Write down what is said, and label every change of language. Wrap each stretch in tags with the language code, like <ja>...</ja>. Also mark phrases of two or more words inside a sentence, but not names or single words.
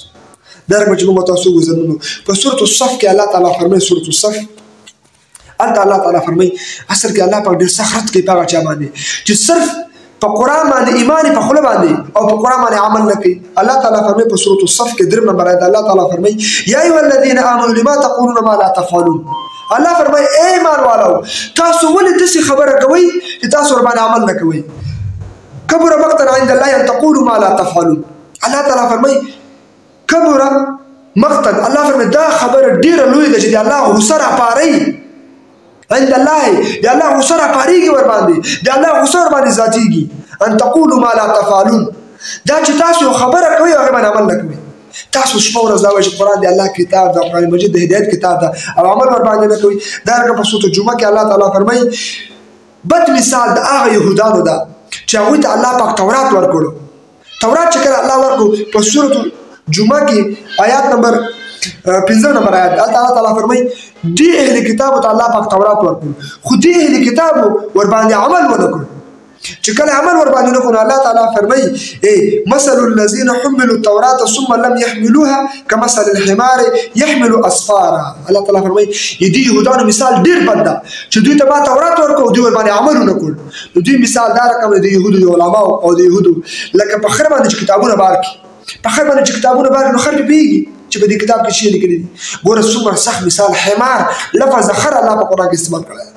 <ps>دا رقم چې موږ تاسو وګورو په سورة الصف کې الله تعالی فرمایي، سورة الصف هلته الله تعالی فرمایي اصل کې الله پاک ډېر سخت رد کوي په هغه چا باندې چې صرف په قرآن باندې ایمان په خوله باندې او په قرآن باندې عمل نه کوي. الله تعالی فرمایي په سورة الصف کې 3 نمبر آیت الله تعالی فرمایي</ps> <ar>یا ایها الذین آمنوا لما تقولون ما لا تفعلون.</ar> <ps>الله فرمایي ای ایمان والو تاسو ولې داسې خبره کوئ چې تاسو ور باندې عمل نه کوئ.</ps> <ar>کبر مقتا عند الله ان تقولوا ما لا تفعلون.</ar> <ps>الله تعالی فرمایي</ps> <ar>کبر مقتا،</ar> <ps>الله فرمایي دا خبره ډیره لوی ده چې د الله غصه راپارئ</ps> <ar>عند الله،</ar> <ps>د الله غصه راپارېږي ور باندې، د الله غصه ور باندې ذاتېږي.</ps> <ar>ان تقولوا ما لا تفعلون</ar> <ps>دا چې تاسو یو خبره کوئ هغې باندې عمل نه کوئ. تاسو شپه ورځ دا وایئ چې قرآن د الله کتاب ده، قرآن مجید د هدایت کتاب ده او عمل ور باندې نه کوئ. دا رقم په سورة الجمعه کې الله تعالی فرمایي بد مثال د هغه یهودانو ده چې هغوی ته الله پاک تورات ورکړو. تورات چې کله الله ورکړو په سورة الجمعه کې آیات نمبر 15 نمبر آیات الله تعالی فرمایي دې اهل کتابو ته الله پاک تورات ورکړو، خو دې اهل کتابو ور باندې عمل ونه کړو. چې کله عمل ور باندې نه کړو الله تعالی فرمایي</ps> <ar>مثل الذین حملوا التوراة ثم لم يحملوها كمثل الحمار يحمل اسفارا.</ar> <ps>الله تعالی فرمایي دې یهودانو مثال ډېر بد ده چې دوی ته ما تورات ورکړو دوی ور باندې عمل ونه کړو. نو دوی مثال دا رقم د یهودو د علماو او د یهودو لکه په خر باندې چې کتابونه بار کړي، په خر باندې چې کتابونه بار کړي نو خر پوهېږي چې په دې کتاب کې څه لیکلي دي. ګوره څومره سخت مثال حمار لفظ خر الله په قرآن کې استعمال کړی دی.</ps>